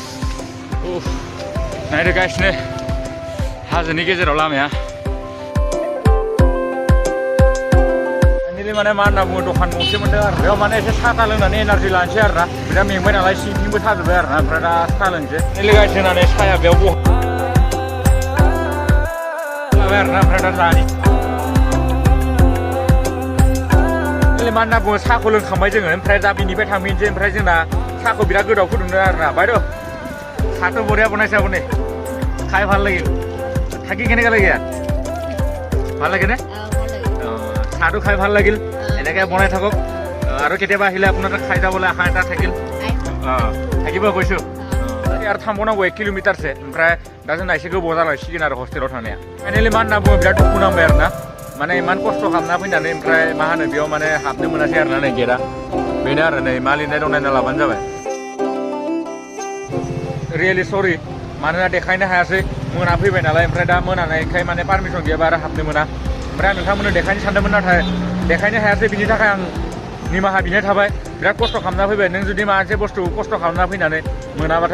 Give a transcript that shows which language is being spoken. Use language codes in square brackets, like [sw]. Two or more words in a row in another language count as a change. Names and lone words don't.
[brx] नायदो गाइसनो हाजोनि गेजेराव लामाया माने मा होनना बुङो दखान गंसे मोनदों आरो बेयाव माने एसे साहा लोंनानै एनारजि लानोसै आरोना बिराद मेंबाय नालाय सिंथिंबो थाजोब्बाय आरोना ओमफ्राय दा साहा लोंसै लोगोसे होनानै साया बेयाव लाबाय आरोना ओमफ्राय दा जानि मा होनना बुङो साहाखौ लोंखांबाय जोङो ओमफ्राय दा बिनिफ्राय थांफिनसै ओमफ्राय जोंना साहाखौ बिराद गोदाव फुदुंदों आरोना बायद' साहाथ' बरिया बनायছে [as] আপুনি খাই ভাল লাগিল থাকি কেনেকুৱা লাগিল ভাল লাগে নে চাহটো খাই ভাল লাগিল এনেকৈ বনাই থাকক আৰু কেতিয়াবা আহিলে আপোনাৰ খাই যাবলৈ আশা এটা থাকিল থাকিব কৈছোঁ [brx] आरो थांबावनांगौ 1 किल'मिटारसो ओमफ्राय दा जोंना एसे गोबाव जालांसिगोन आरो हस्टेलाव थांनाया फाइनालि मा होनना बुङो बिराद दुखु नांबाय आरो ना माने इमान खस्थ' खालामना फैनानै ओमफ्राय मा होनो बेयाव माने हाबनो मोनासै आरो ना नै गेटआ बेनो आरो नै मा लिरनाय दं नायना लाबानो जाबाय रियेलि सरि मानोना देखायनो हायासै मोना फैबाय नालाय ओमफ्राय दा मोनानायखाय माने पारमिसन गैयाबा आरो हाबनो मोना ओमफ्राय आं नोंथांमोननो देखायनो सानदोंमोन नाथाय देखायनो हायासै बिनि थाखाय आं निमाहा बिनाय थाबाय बिराद खस्थ' खालामना फैबाय नों जुदि माबा मोनसे बुस्थु खस्थ' खालामना फैनानै मोनाबाथाय